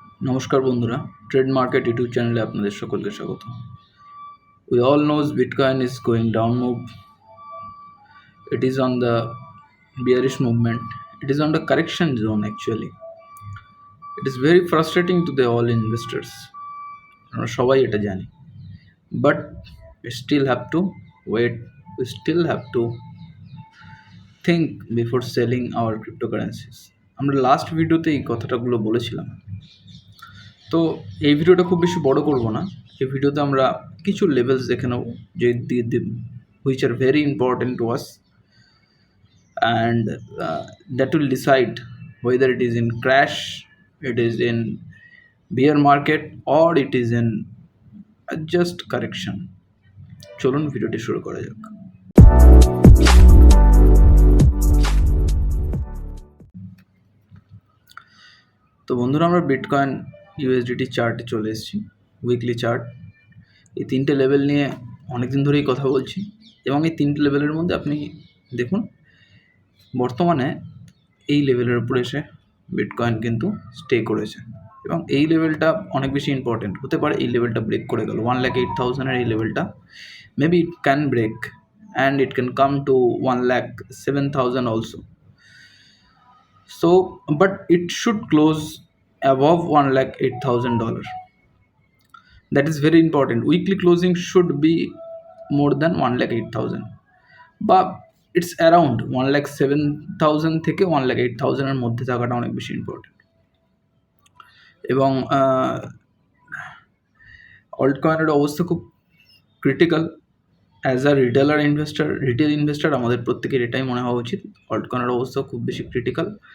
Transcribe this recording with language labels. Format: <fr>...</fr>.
<bn>নমস্কার বন্ধুরা, trade market YouTube চ্যানেলে আপনাদের সকলকে স্বাগত।</bn> <en>We all knows Bitcoin is going down move. It is on the bearish movement. It is on the correction zone actually. It is very frustrating to the all investors.</en> <bn>আমরা সবাই এটা জানি,</bn> <en>but we still have to wait. We still have to think before selling our cryptocurrencies.</en> <bn>আমরা last ভিডিওতে এই কথাটাগুলো বলেছিলাম। তো এই ভিডিওটা খুব বেশি বড় করব না। এই ভিডিওতে আমরা কিছু লেভেলস দেখে নেব যে</bn> <en>Which are very important to us, and that will decide whether it is in crash, it is in bear market, or it is in just correction.</en> <bn>চলুন ভিডিওটি শুরু করা যাক। তো বন্ধুরা, আমরা বিটকয়েন ইউএসডিটি চার্টে চলে এসেছি, উইকলি চার্ট। এই তিনটে লেভেল নিয়ে অনেকদিন ধরেই কথা বলছি, এবং এই তিনটে লেভেলের মধ্যে আপনি দেখুন বর্তমানে এই লেভেলের উপরে এসে বিটকয়েন কিন্তু স্টে করেছে, এবং এই লেভেলটা অনেক বেশি ইম্পর্টেন্ট হতে পারে। এই লেভেলটা ব্রেক করে গেল 1,08,000 এই লেভেলটা,</bn> <en>Maybe it can break and it can come to 1,07,000 also. So, but it should close above $1,08,000. That is very important. Weekly closing should be more than 1,08,000. But it's around</en> <bn>1,07,000 থেকে 1,08,000 এর মধ্যে থাকাটা অনেক বেশি ইম্পর্টেন্ট। এবং অল্ট কয়েনের অবস্থা খুব critical.</bn> <en>as a retail investor</en> <bn>আমাদের প্রত্যেকের এটাই মনে হওয়া উচিত, অল্ট কয়েনের অবস্থা খুব বেশি ক্রিটিক্যাল।</bn>